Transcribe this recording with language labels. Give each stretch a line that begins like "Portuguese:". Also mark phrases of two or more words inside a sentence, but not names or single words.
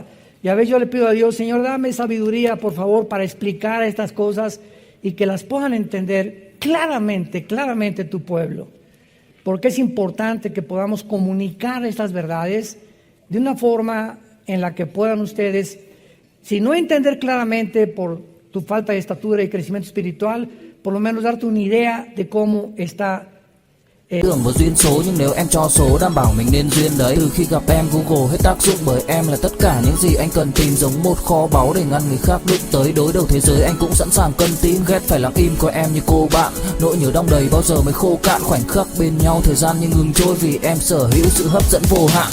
Spanish: Y a veces yo le pido a Dios, Señor, dame sabiduría, por favor, para explicar estas cosas y que las puedan entender claramente tu pueblo. Porque es importante que podamos comunicar estas verdades de una forma en la que puedan ustedes, si no entender claramente por tu falta de estatura y crecimiento espiritual, por lo menos darte una idea de cómo está.
Vietnamese: Tưởng một duyên số nhưng nếu em cho số đảm bảo mình nên duyên đấy. Từ khi gặp em Google hết tác dụng bởi em là tất cả những gì anh cần tìm, giống một kho báu để ngăn người khác đụng tới. Đối đầu thế giới anh cũng sẵn sàng cân tín, ghét phải lặng im coi em như cô bạn. Nỗi nhớ đong đầy bao giờ mới khô cạn, khoảnh khắc bên nhau thời gian như ngừng trôi vì em sở hữu sự hấp dẫn vô hạn.